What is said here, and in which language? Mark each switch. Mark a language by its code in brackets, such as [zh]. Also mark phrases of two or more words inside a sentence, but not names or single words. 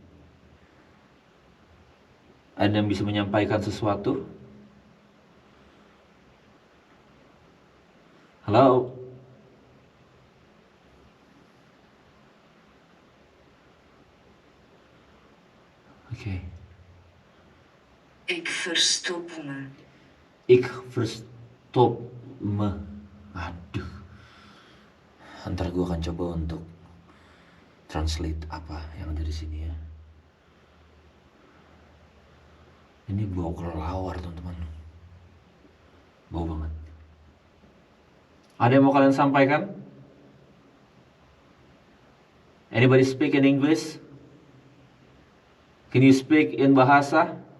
[id] Ada yang bisa menyampaikan sesuatu? Halo? Oke. [nl] Ik verstop me. Ik verstop me. [id] Aduh. Ntar gue akan coba untuk translate apa yang ada di sini ya. Ini bau kelelawar teman-teman. Bau banget. Ada yang mau kalian sampaikan? [en] Anybody speak in English? Can you speak in bahasa?